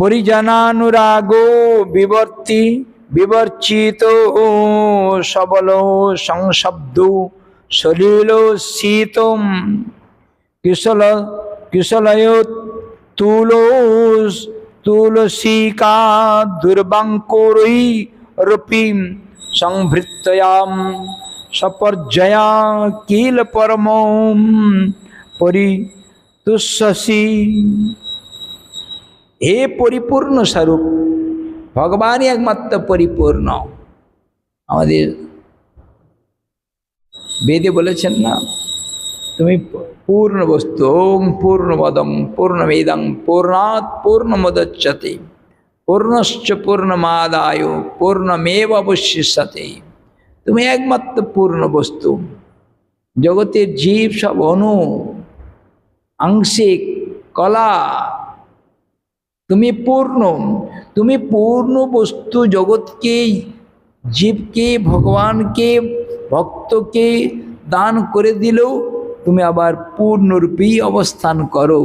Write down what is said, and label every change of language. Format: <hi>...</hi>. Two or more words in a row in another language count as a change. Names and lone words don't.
<sa>পরিজনানুরাগো বিবর্চিত সবল সংশব্দ সলিল শীতম কিশলয় তুলসিকা দুর্বাঙ্কুরৈ রূপী সংভৃত্যয়াম সপর্যয়া কিল পরম পরিতুষ্যসি।</sa> <bn>হে পরিপূর্ণ স্বরূপ, ভগবানই একমাত্র পরিপূর্ণ। আমাদের বেদে বলেছেন না, তুমি পূর্ণ বস্তু।</bn> <sa>ওম পূর্ণমদম পূর্ণমিদং পূর্ণাৎ পূর্ণমুদচ্যতে পূর্ণশ্চ পূর্ণমাদায় পূর্ণমেবাবশিষ্যতে।</sa> <bn>তুমি একমাত্র পূর্ণ বস্তু। জগতের জীব সব অণু, আংশিক, কলা। তুমি পূর্ণ, তুমি পূর্ণ বস্তু। জগৎকে, জীবকে, ভগবানকে, ভক্তকে দান করে দিলেও তুমি আবার পূর্ণরূপেই অবস্থান করো।</bn>